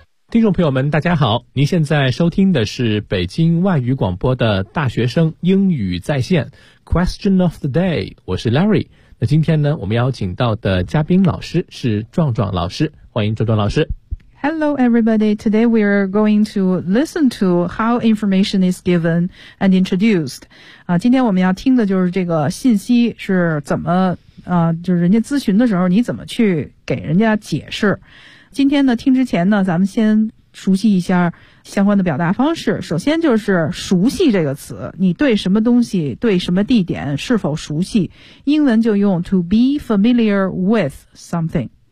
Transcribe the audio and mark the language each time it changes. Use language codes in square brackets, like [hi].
[zh] 听众朋友们大家好，您现在收听的是北京外语广播的大学生英语在线 Question of the day， 我是 Larry。那今天呢，我们邀请到的嘉宾老师是壮壮老师，欢迎壮壮老师。 [en] Hello everybody, today we are going to listen to how information is given and introduced. [zh] 今天我们要听的就是这个信息是怎么就是人家咨询的时候你怎么去给人家解释。今天呢，听之前呢，咱们先熟悉一下相关的表达方式。首先就是熟悉这个词，你对什么东西，对什么地点是否熟悉，英文就用 [en] to be familiar with something。